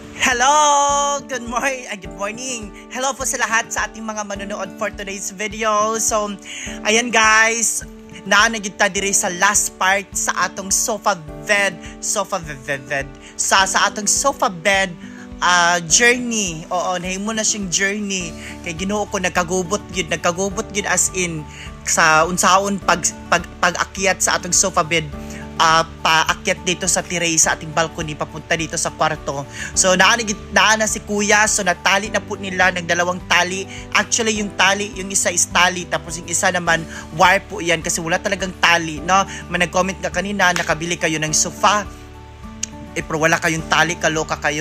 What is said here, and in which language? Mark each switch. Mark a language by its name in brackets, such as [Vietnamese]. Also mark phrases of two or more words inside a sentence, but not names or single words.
[English] Hello! Good morning! [Filipino] Hello po sa lahat sa ating mga manonood [English] for today's video. [Cebuano] So, ayan guys, naanagid ta diri sa last part sa atong sofa bed sa atong sofa bed journey. Oo, nahimo na siyang journey. Kay Ginoo ko nagkagubot gyud [English] as in [Cebuano] sa unsaon pag-akyat sa atong sofa bed. [Filipino] Paakyat dito sa tiray sa ating balcony papunta dito sa kwarto. So naan na si kuya, so natali na po nila ng dalawang tali. Actually yung tali, yung isa is tali tapos yung isa naman wire po yan kasi wala talagang tali, no? May nag-comment ka kanina, nakabili kayo ng sofa pero wala kayong tali, kaloka kayo.